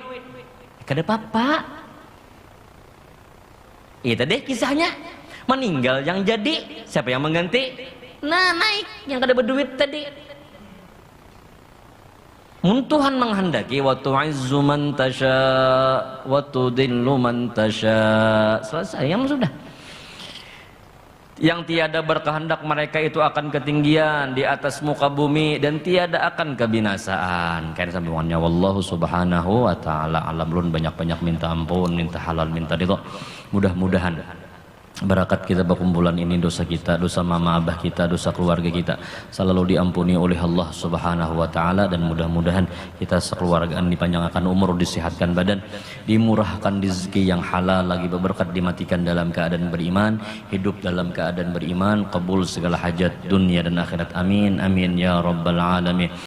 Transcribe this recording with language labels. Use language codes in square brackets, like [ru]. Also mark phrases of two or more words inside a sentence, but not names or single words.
[bjn] Kada apa-apa. Itu deh kisahnya. [id] Meninggal yang jadi, siapa yang mengganti? Nah naik yang kada berduit tadi. [bjn] Mun Tuhan menghendaki [ar] وتعز من تشاء وتذل من تشاء. [id] Selesai, yang sudah. Yang tiada berkehendak mereka itu akan ketinggian di atas muka bumi dan tiada akan kebinasaan. Kayak sambungannya [ar] والله سبحانه وتعالى أعلم. [bjn] Lun banyak-banyak minta ampun, minta halal, minta ridho. [id] Mudah-mudahan barakat kita berkumpulan ini, dosa kita, dosa mama abah kita, dosa keluarga kita selalu diampuni oleh Allah [ar] سبحانه وتعالى, [id] dan mudah-mudahan kita sekeluargaan dipanjangkan umur, disehatkan badan, dimurahkan rezeki yang halal lagi berberkat, dimatikan dalam keadaan beriman, hidup dalam keadaan beriman, kabul segala hajat dunia dan akhirat. [ar] آمين آمين يا رب العالمين.